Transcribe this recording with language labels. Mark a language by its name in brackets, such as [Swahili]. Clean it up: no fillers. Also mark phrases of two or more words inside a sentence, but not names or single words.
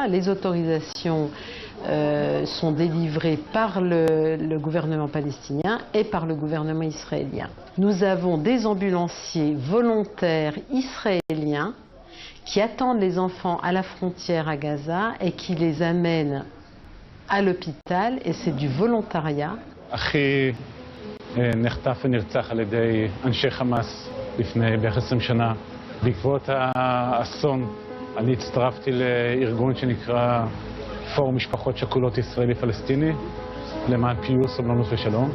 [French] Les autorisations sont délivrées par le gouvernement palestinien et par le gouvernement israélien. Nous avons des ambulanciers volontaires israéliens qui attendent les enfants à la frontière à Gaza et qui les amènent à l'hôpital, et c'est du volontariat. [Hebrew] אחי נחטף ונרצח על ידי אנשי חמאס לפני בערך 20 שנה. בעקבות האסון אני הצטרפתי לארגון שנקרא פורום משפחות שכולות ישראלי-פלסטיני למען פיוס, סובלנות ושלום.